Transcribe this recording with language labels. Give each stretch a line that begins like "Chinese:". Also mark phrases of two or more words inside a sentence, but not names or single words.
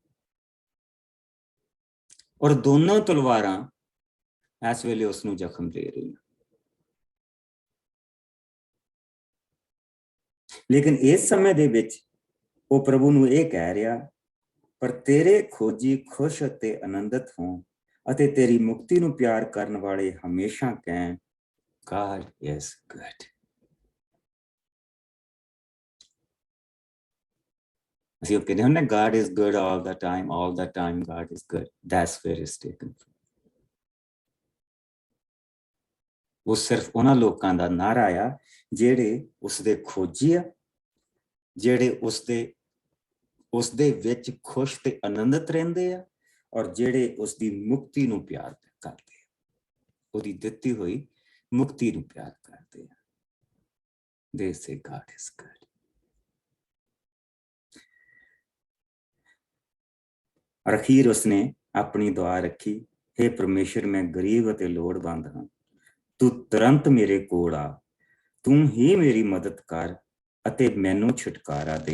Punjabi: ਔਰ ਦੋਨੋਂ ਤਲਵਾਰਾਂ ਇਸ ਵੇਲੇ ਉਸ ਨੂੰ ਜ਼ਖਮ ਦੇ ਰਹੀਆਂ। ਲੇਕਿਨ ਇਸ ਸਮੇਂ ਦੇ ਵਿੱਚ ਉਹ ਪ੍ਰਭੂ ਨੂੰ ਇਹ ਕਹਿ ਰਿਹਾ, ਪਰ ਤੇਰੇ ਖੋਜੀ ਖੁਸ਼ ਅਤੇ ਆਨੰਦਿਤ ਹੋਣ ਅਤੇ ਤੇਰੀ ਮੁਕਤੀ ਨੂੰ ਪਿਆਰ ਕਰਨ ਵਾਲੇ ਹਮੇਸ਼ਾ ਕਹਿਣ,
English: God is good।
Punjabi: ਅਸੀਂ ਉਹ ਕਹਿੰਦੇ ਹੁੰਦੇ,
English: God is good all the time God is good। That's where it's taken from।
Punjabi: ਉਹ ਸਿਰਫ ਉਹਨਾਂ ਲੋਕਾਂ ਦਾ ਨਾਰਾ ਆ ਜਿਹੜੇ ਉਸਦੇ ਖੋਜੀ ਆ, ਜਿਹੜੇ ਉਸਦੇ ਵਿੱਚ ਖੁਸ਼ ਤੇ ਆਨੰਦਿਤ ਰਹਿੰਦੇ ਆ, ਔਰ ਜਿਹੜੇ ਉਸਦੀ ਮੁਕਤੀ ਨੂੰ ਪਿਆਰ ਕਰਦੇ ਆ, ਉਹਦੀ ਦਿੱਤੀ ਹੋਈ ਮੁਕਤੀ ਨੂੰ ਪਿਆਰ ਕਰਦੇ ਆ।
English: They say God is good।
Punjabi: ਔਰ ਅਖੀਰ ਉਸਨੇ ਆਪਣੀ ਦੁਆ ਰੱਖੀ, ਹੇ ਪਰਮੇਸ਼ਰ, ਮੈਂ ਗਰੀਬ ਅਤੇ ਲੋੜਵੰਦ ਹਾਂ, ਤੂੰ ਤੁਰੰਤ ਮੇਰੇ ਕੋਲ ਆ, ਤੂੰ ਹੀ ਮੇਰੀ ਮਦਦ ਕਰ ਅਤੇ ਮੈਨੂੰ ਛੁਟਕਾਰਾ ਦੇ।